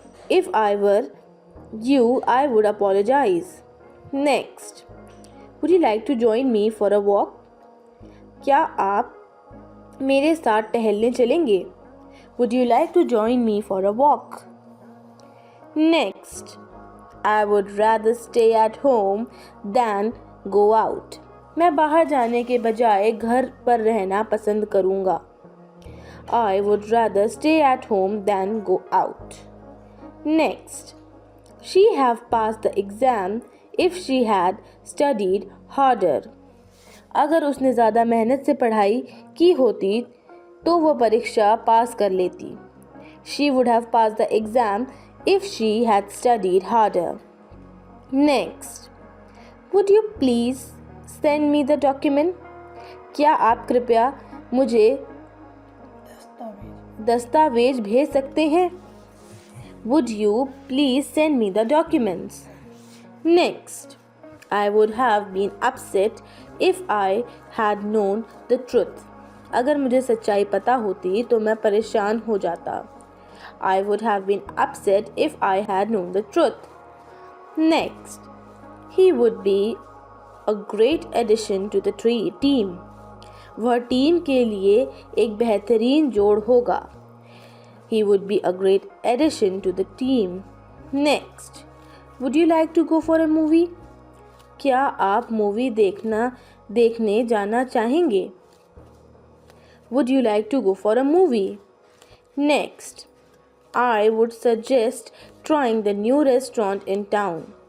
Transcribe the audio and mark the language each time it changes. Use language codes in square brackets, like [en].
[en] If I were you, I would apologize. Next, would you like to join me for a walk? [hi] क्या आप मेरे साथ टहलने चलेंगे? [en] Would you like to join me for a walk? Next, I would rather stay at home than go out. [hi] मैं बाहर जाने के बजाय घर पर रहना पसंद करूँगा. [en] I would rather stay at home than go out. Next, she have passed the exam if she had studied harder. [hi] अगर उसने ज़्यादा मेहनत से पढ़ाई की होती तो वह परीक्षा पास कर लेती. [en] She would have passed the exam if she had studied harder. Next, would you please send me the document? [hi] क्या आप कृपया मुझे दस्तावेज भेज सकते हैं? [en] Would you please send me the documents? Next, I would have been upset if I had known the truth. [hi] अगर मुझे सच्चाई पता होती तो मैं परेशान हो जाता. [en] I would have been upset if I had known the truth. Next, he would be a great addition to the team. [hi] वह टीम के लिए एक बेहतरीन जोड़ होगा. [en] He would be a great addition to the team. Next, would you like to go for a movie? [hi] क्या आप movie देखने जाना चाहेंगे? [en] Would you like to go for a movie? Next, I would suggest trying the new restaurant in town.